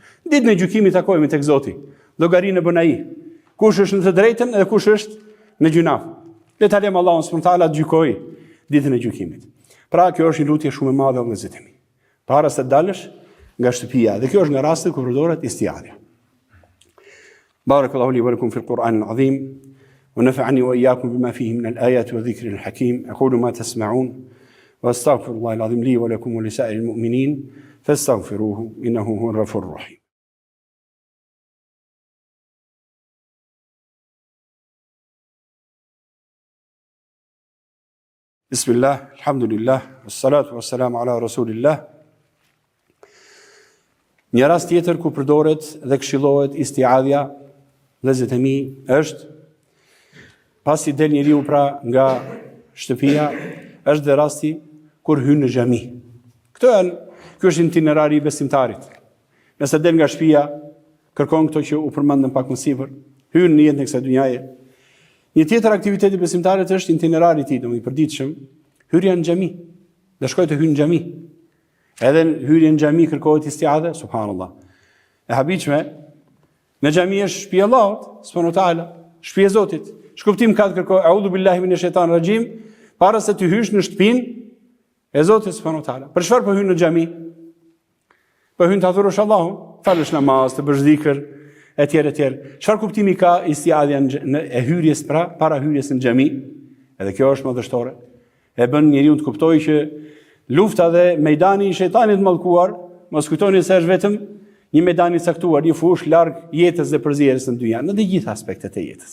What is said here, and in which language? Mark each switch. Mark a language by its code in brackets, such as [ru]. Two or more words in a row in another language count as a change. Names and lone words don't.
[sq] Ditën e gjykimit takohemi tek Zoti. Llogarinë bën ai. Kush është në të drejtën dhe kush është në gjunaf. Le ta lejmë Allahun [ar] سبحانه وتعالى [sq] të gjykojë ditën e gjykimit. Pra kjo është një lutje shumë e madhe vëllezërit e mi. Para se të dalësh nga shtëpia, dhe kjo është nga rastet ku përdoret istiadha. [ar] بارك الله لي ولكم في القرآن العظيم ونفعني وإياكم بما فيه من الآيات والذكر الحكيم. أقول ما تسمعون وأستغفر الله العظيم لي ولكم ولسائر المؤمنين فاستغفروه إنه هو الغفور الرحيم. بسم الله، الحمد لله، والصلاة والسلام على رسول الله. [sq] Një rast tjetër ku përdoret dhe këshillohet istiadhja, vëllezërit e mi, është pasi del njeriu pra nga shtëpia, është dhe rasti kur hyn në xhami. Ky është itinerari i besimtarit. Nëse del nga shtëpia, kërkon këto që u përmendën pak më sipër, hyn në jetën e kësaj dhunjaje. Një tjetër aktivitet i besimtarit është itinerari i tij, i përditshëm, hyrja në xhami. Dhe shkoj të hyn në xhami. Edhe në hyrje në xhami kërkohet istiadha, subhanallahu. E habitshme, në xhami është shtëpia e Allahut, [ar] سبحانه وتعالى, [sq] shtëpia e Zotit. Shkuptim ka të kërkoj [ar] أعوذ بالله من الشيطان الرجيم, [sq] para se të hysh në shtëpinë e Zotit [ar] سبحانه وتعالى. [sq] Për çfarë po hyn në xhami? Po hyn të adhurosh Allahun, falësh namaz, të bësh dhikr, etj. Çfarë kuptimi ka istiadhja e hyrjes para hyrjes në xhami? Edhe kjo është madhështore. E bën njeriu të kuptojë që lufta dhe mejdani i shejtanit mallkuar, mos kujtoni se është vetëm një mejdan i caktuar, një fushë larg jetës dhe përzierjes në dynjë, në të gjitha aspektet e jetës.